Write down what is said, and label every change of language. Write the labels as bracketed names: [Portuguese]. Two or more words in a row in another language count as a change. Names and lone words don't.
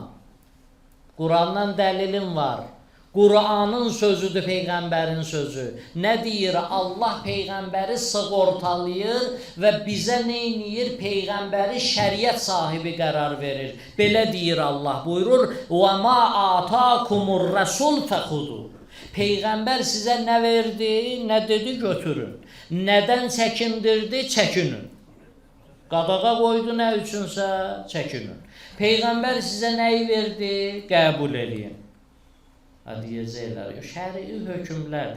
[Azerbaijani] Qurandan dəlilim var. Qur'anın sözüdür Peyğəmbərin sözü. Nə deyir? Allah Peyğəmbəri sığortalayır və bizə neyniyir? Peyğəmbəri şəriət sahibi qərar verir. Belə deyir Allah, buyurur, [Arabic] وَمَا آتَاكُمُ الرَّسُولُ فَخُذُوا. [Azerbaijani] Peyğəmbər sizə nə verdi? Nə dedi? Götürün. Nədən çəkindirdi? Çəkinin. Qadağa qoydu nə üçünsə? Çəkinin. Peyğəmbər sizə nəyi verdi? Qəbul eləyin. Deyəcəklər, şəri hökmlərdir.